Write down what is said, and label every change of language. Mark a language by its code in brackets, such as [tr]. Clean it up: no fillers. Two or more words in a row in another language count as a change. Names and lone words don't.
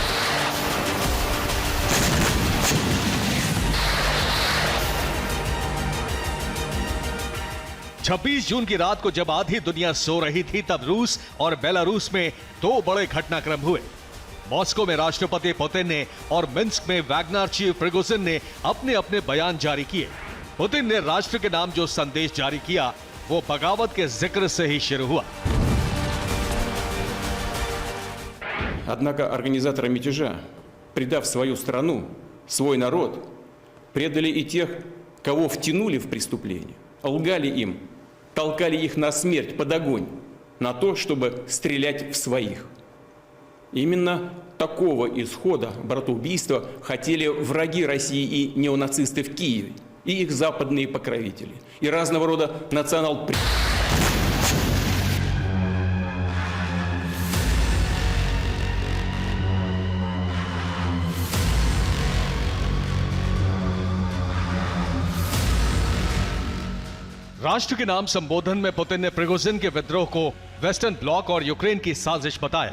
[hi] छब्बीस जून की रात को जब आधी दुनिया सो रही थी, तब रूस और बेलारूस में दो बड़े घटनाक्रम हुए। मॉस्को में राष्ट्रपति पुतिन ने और मिन्स्क में वैगनर चीफ प्रिगोजिन ने अपने अपने बयान जारी किए। पुतिन ने राष्ट्र के नाम जो संदेश जारी किया वो बगावत के जिक्र से ही शुरू हुआ। [ru] Однако организаторы мятежа, предав свою страну, свой народ, предали и тех, кого втянули в преступление, лгали им, толкали их на смерть под огонь, на то, чтобы стрелять в своих. Именно такого исхода братоубийства хотели враги России и неонацисты в Киеве, и их западные покровители, и разного рода [hi] राष्ट्र के नाम संबोधन में पुतिन ने प्रिगोजिन के विद्रोह को [en] Western Bloc [hi] और यूक्रेन की साजिश बताया।